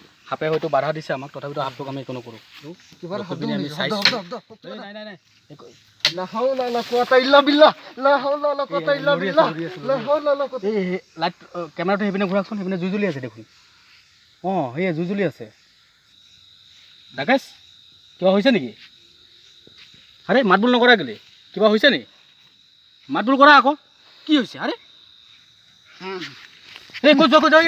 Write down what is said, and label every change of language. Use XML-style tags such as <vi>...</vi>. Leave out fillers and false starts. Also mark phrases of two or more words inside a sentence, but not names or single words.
<as>সাপে হয়তো বাধা দিছে আমাক, তথাপিতো সাপটোক আমি একো নকৰোঁ। কিবা এটা শব্দ আমি শুনিছোঁ, চাইছোঁ। শব্দ, শব্দ, শব্দ। নাই নাই নাই</as> <ar>لا حول ولا قوة إلا بالله، لا حول ولا قوة إلا بالله، لا حول ولا قوة.</ar> <as>এই লাইট কেমেৰাটো সেইপিনে ঘূৰাকচোন, সেইপিনে জুই জ্বলি আছে দেখোন। অঁ সেয়া জুই জ্বলি আছে। ৰাকেশ কিবা হৈছে নেকি? আৰে মাত বোল নকৰা কেলে? কিবা হৈছে নেকি? মাত বোল কৰা আকৌ। কি হৈছে? আৰে এই ক'ত যোৱা ক'ত যোৱা?</as>